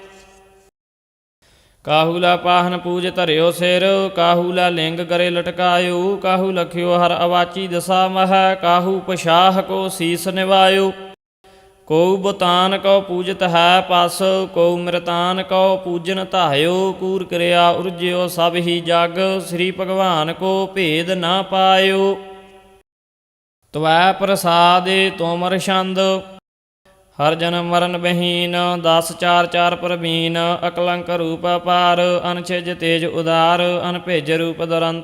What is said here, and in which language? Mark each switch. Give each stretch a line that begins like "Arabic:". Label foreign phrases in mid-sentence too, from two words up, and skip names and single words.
Braj: काहूला पाहन पूज धरियो सिर काहूला लिंग करे लटकायो काहू लखियो हर अवाची दशा मह काहू पशाह को शीस निवायो ਕਉ ਬਤਾਨ ਕਉ ਪੂਜਤ ਹੈ ਪਸ ਕਉ ਮ੍ਰਿਤਾਨ ਕਉ ਪੂਜਨ ਧਾਇਓ ਕੂਰ ਕਿਰਿਆ ਉਰਜਿਓ ਸਭ ਹੀ ਜਗ ਸ੍ਰੀ ਭਗਵਾਨ ਕੋ ਭੇਦ ਨਾ ਪਾਇਓ ਤਵੈ ਪ੍ਰਸਾਦਿ ਤੁਮਰ ਛੰਦ ਹਰ ਜਨਮ ਮਰਨ ਬਹੀਨ 10 4 4 ਪ੍ਰਵੀਨ ਅਕਲੰਕ ਰੂਪ ਅਪਾਰ ਅਨਛਿਜ ਤੇਜ ਉਦਾਰ ਅਨਭੇਜ ਰੂਪ ਦੁਰੰਤ